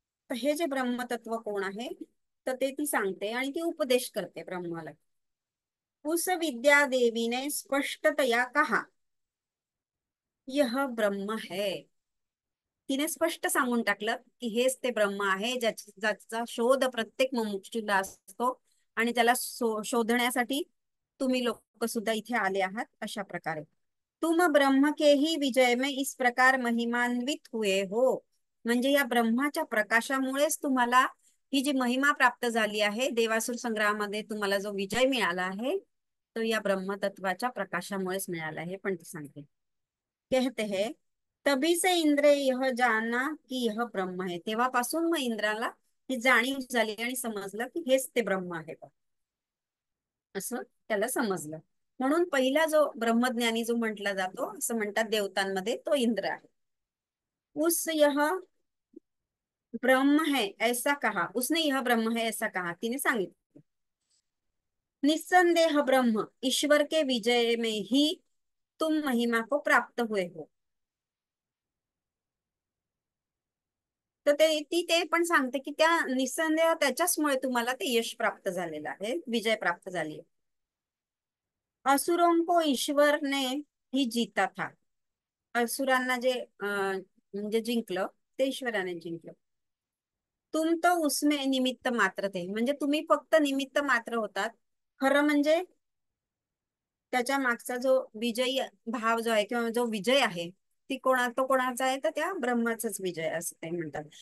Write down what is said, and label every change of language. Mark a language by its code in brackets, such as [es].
[mr] तर हे जे ब्रह्मतत्व कोण आहे तर ते ती सांगते आणि ती उपदेश करते ब्रह्माला. [hi] उस विद्या देवी ने स्पष्टतया कहा यह ब्रह्म है. [mr] तिने स्पष्ट सांगून टाकलं की हेच ते ब्रह्म आहे ज्याचा शोध प्रत्येक मुमुक्षूला असतो आणि त्याला शोधण्यासाठी तुम्ही लोक सुद्धा इथे आले आहात. अशा प्रकारे [hi] तुम ब्रह्म के ही विजय में इस प्रकार महिमान्वित हुए हो, [mr] म्हणजे या ब्रह्माच्या प्रकाशामुळेच तुम्हाला ही जी महिमा प्राप्त झाली आहे, देवासुर संग्रामामध्ये तुम्हाला जो विजय मिळाला आहे तो या ब्रह्मतत्वाच्या प्रकाशामुळेच मिळाला आहे. पण ते सांगते, [hi] कहते हैं तभी से इंद्र यह जाना कि यह ब्रह्म है. [mr] तेव्हापासून मग इंद्राला ही जाणीव झाली आणि समजलं की हेच ते ब्रह्म आहे बा, असं त्याला समजलं. म्हणून पहिला जो ब्रह्मज्ञानी जो म्हटला जातो असं म्हणतात देवतांमध्ये, तो इंद्र आहे. [hi] उस यह ब्रह्म है ऐसा कहा, उसने यह ब्रह्म है ऐसा कहा, [mr] तिने सांगितलं. [hi] निस्संदेह ब्रह्म ईश्वर के विजय में ही तुम महिमा को प्राप्त हुए हो. [mr] तर ते पण सांगते की त्या निस्संदेह त्याच्याचमुळे तुम्हाला ते यश प्राप्त झालेलं आहे, विजय प्राप्त झाली आहे. [hi] असुरों को ईश्वर ने ही जीता था. [mr] असुरांना जे म्हणजे जिंकलं ते ईश्वराने जिंकलं. [hi] तुम तो उसमें निमित्त मात्र थे, [mr] म्हणजे तुम्ही फक्त निमित्त मात्र होतात. खरं म्हणजे त्याच्या मागचा जो विजयी भाव जो आहे किंवा जो विजय आहे तो कोणाचा आहे? तर त्या ब्रह्माचाच विजय असं ते म्हणतात.